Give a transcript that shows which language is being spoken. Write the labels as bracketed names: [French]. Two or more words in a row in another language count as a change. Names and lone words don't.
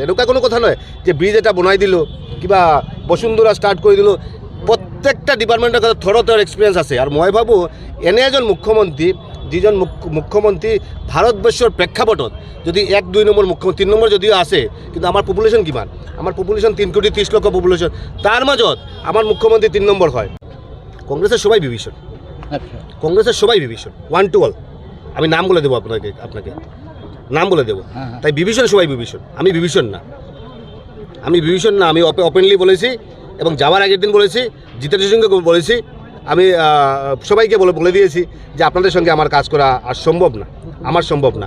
[Assamese] এনেকুৱা কোনো কথা নহয় যে ব্ৰিজ এটা বনাই দিলোঁ, কিবা বসুন্ধৰা ষ্টাৰ্ট কৰি দিলোঁ, প্ৰত্যেকটা ডিপাৰ্টমেণ্টৰ ক্ষেত্ৰত তেওঁৰ এক্সপিৰিয়েঞ্চ আছে। আৰু মই ভাবোঁ এনে এজন মুখ্যমন্ত্ৰী যিজন মুখ্যমন্ত্ৰী ভাৰতবৰ্ষৰ প্ৰেক্ষাপটত যদি 1-2 নম্বৰ মুখ্যমন্ত্ৰী 3 নম্বৰ যদিও আছে, কিন্তু আমাৰ পপুলেশ্যন কিমান? আমাৰ পপুলেশ্যন 3,30,00,000 পপুলেশ্যন, তাৰ মাজত আমাৰ মুখ্যমন্ত্ৰী 3 নম্বৰ হয়। [Bangla] কংগ্রেসের সবাই বিভীষণ, কংগ্রেসের সবাই বিভীষণ, [English] 1 to all। [Bangla] আমি নাম বলে দেবো আপনাকে নাম বলে দেবো। তাই বিভীষণ সবাই বিভীষণ, আমি বিভীষণ না, আমি ওপেনলি বলেছি এবং যাওয়ার আগের দিন বলেছি, জিতেন্দ্র সিংকে বলেছি, আমি সবাইকে বলে দিয়েছি যে আপনাদের সঙ্গে আমার কাজ করা আর সম্ভব না, আমার সম্ভব না।